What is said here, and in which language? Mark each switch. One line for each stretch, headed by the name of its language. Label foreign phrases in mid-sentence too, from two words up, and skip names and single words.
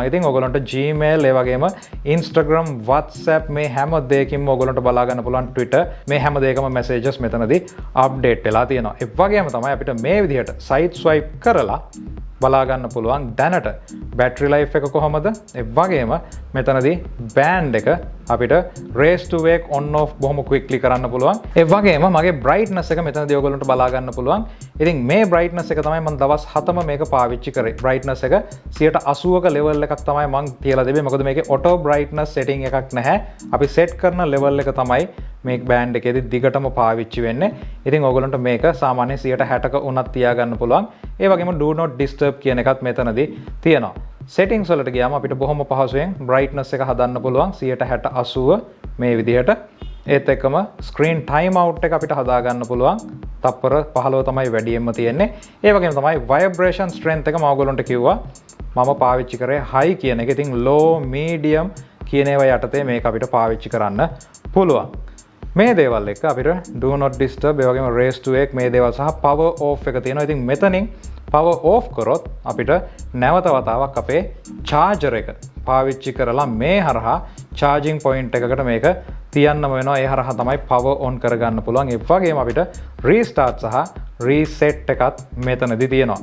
Sinhala: ඉතින් ඔයගොල්ලන්ට Gmail ඒ වගේම Instagram, WhatsApp මේ හැම දෙයකින්ම ඔයගොල්ලන්ට බලා ගන්න පුළුවන්. Twitter මේ හැම දෙයකම messages මෙතනදී අප්ඩේට් වෙලා තියෙනවා. ඒ වගේම තමයි අපිට මේ විදිහට
English: side swipe
Sinhala: කරලා බලා ගන්න පුළුවන් දැනට
English: battery life
Sinhala: එක කොහොමද. ඒ වගේම මෙතනදී band එක අපිට
English: raise to wake on off
Sinhala: බොහොම quickly කරන්න පුළුවන්. ඒ වගේම මගේ brightness එක මෙතනදී ඔයගොල්ලන්ට බලා ගන්න පුළුවන්. ඉතින් මේ brightness එක තමයි මම දවස් 7ම මේක පාවිච්චි කරේ. brightness එක 80ක level එකක් තමයි මම තියලා දෙන්නේ. මොකද මේකේ
English: auto brightness setting
Sinhala: එකක් නැහැ. අපි set කරන level එක තමයි මේ band එකේදී දිගටම පාවිච්චි වෙන්නේ. ඉතින් ඔයගොල්ලන්ට මේක සාමාන්‍යයෙන් 60ක උනත් තියාගන්න පුළුවන්. ඒ වගේම
English: do not disturb
Sinhala: කියන එකත් මෙතනදී තියෙනවා. settings වලට ගියාම අපිට බොහොම පහසුවෙන් brightness එක හදන්න පුළුවන් 60 80 මේ විදිහට. ඒත් එක්කම
English: screen time out
Sinhala: එක අපිට හදා ගන්න පුළුවන්. තප්පර 15 තමයි වැඩියෙන්ම තියෙන්නේ. ඒ වගේම තමයි
English: vibration strength
Sinhala: එක මම ඔයගොල්ලන්ට කිව්වා. මම පාවිච්චි කරේ high කියන එක. ඉතින් low, medium කියන ඒවා යටතේ මේක අපිට පාවිච්චි කරන්න පුළුවන්. මේ දේවල් එක අපිට
English: do not disturb,
Sinhala: ඒ වගේම
English: raise to wake
Sinhala: මේ දේවල් සහ
English: power off
Sinhala: එක තියෙනවා. ඉතින් මෙතනින්
English: power off
Sinhala: කරොත් අපිට නැවත වතාවක් අපේ charger එක පාවිච්චි කරලා මේ හරහා
English: charging point
Sinhala: එකකට මේක තියන්නම වෙනවා. ඒ හරහා තමයි
English: power on
Sinhala: කරගන්න පුළුවන්. ඒ වගේම අපිට restart සහ reset එකත් මෙතනදී තියෙනවා.